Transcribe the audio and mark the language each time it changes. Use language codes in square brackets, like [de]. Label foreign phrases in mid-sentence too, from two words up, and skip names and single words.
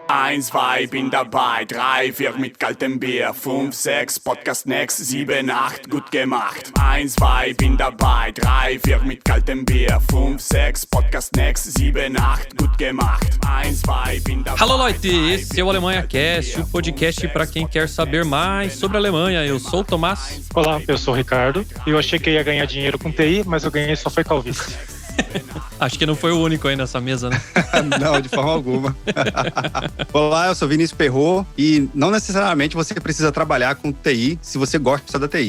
[de] 1, 2, bin dabei, 3, 4 mit kaltem Bier, 5, 6, [en] Podcast next, [de] 7, 8, gut gemacht. 1, 2, bin dabei, 3, 4 mit kaltem Bier, 5, 6, [en] Podcast next, [de] 7, 8, gut gemacht. 1, 2, bin dabei. [pt] Alô, Leute, esse é o Alemanha Cast, o podcast para quem quer saber mais sobre a Alemanha. Eu sou o Tomás. Olá, eu sou o Ricardo. Eu achei que ia ganhar dinheiro com TI, mas eu ganhei só foi calvície. Acho que não foi o único aí nessa mesa, né? Não, de forma alguma. Olá, eu sou Vinícius Perrot e não necessariamente você precisa trabalhar com TI se você gosta da TI.